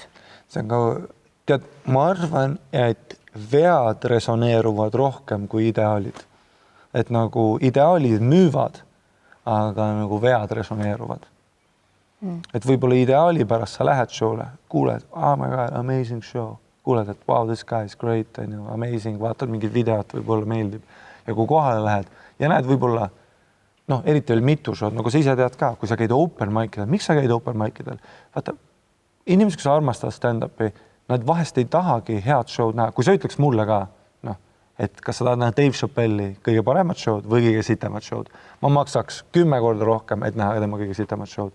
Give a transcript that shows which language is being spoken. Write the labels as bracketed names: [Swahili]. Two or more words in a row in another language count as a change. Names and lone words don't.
[Estonian] See on ka, tead, ma arvan, et vead resoneeruvad rohkem kui ideaalid. Et nagu ideaalid müüvad, aga nagu vead resoneeruvad. Et võib-olla ideaali pärast sa lähed show'le, kuuled, [English] oh my god, amazing show. [Estonian] Kuuled, et [English] wow, this guy is great, amazing, [Estonian] vaatad mingid videot, võib-olla meeldib. Ja kui kohale lähed ja näed võib-olla, noh, eriti veel mitu show'd, nagu sa ise tead ka, kui sa käid [English] open mic'idel, [Estonian] miks sa käid [English] open mic'idel? [Estonian] Vaata, inimesed, kes armastavad stand-upi, nad vahest ei tahagi head show'd näha. Kui sa ütleks mulle ka, noh, et kas sa tahad näha Dave Chappelli kõige paremat show'd või kõige sitemat show'd, ma maksaks 10 korda rohkem, et näha tema kõige sitemat show'd.